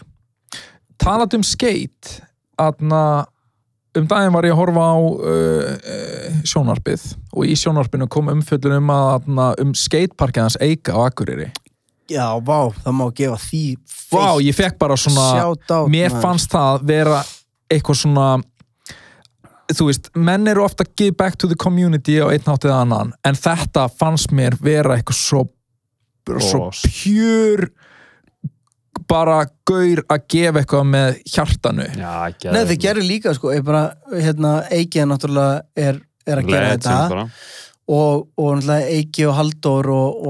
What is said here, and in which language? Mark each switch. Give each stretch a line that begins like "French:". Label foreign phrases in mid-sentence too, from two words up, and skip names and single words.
Icelandic: Talað skate, daginn var ég að horfa á sjónvarpið og í sjónvarpinu kom umfjöllun að skateparkið hans Eika á Akureyri. Já, vá, það má gefa því feitt. Vá, ég fekk bara svona, mér fannst það vera eitthvað svona, þú veist, menn eru ofta að
English: give back to the community
Icelandic: á einn hátt eða annan, en þetta fannst mér vera eitthvað svo pjör bara gaur að gefa eitthvað með hjartanu. Nei, þið gerir líka, sko, ég bara, Eiki náttúrulega er að gera þetta og náttúrulega Eiki og Halldór og